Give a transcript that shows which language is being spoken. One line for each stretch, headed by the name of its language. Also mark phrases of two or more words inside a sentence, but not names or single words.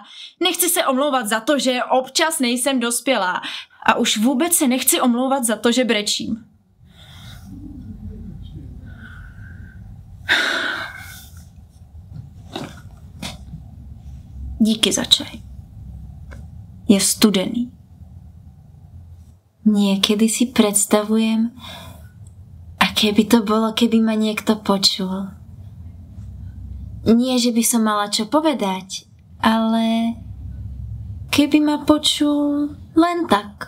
Czech: Nechci se omlouvat za to, že občas nejsem dospělá. A už vůbec se nechci omlouvat za to, že brečím. Díky za čaj. Je studený.
Slovak: Niekedy si predstavujem, aké by to bolo, keby ma niekto počul. Nie, že by som mala čo povedať, ale keby ma počul len tak.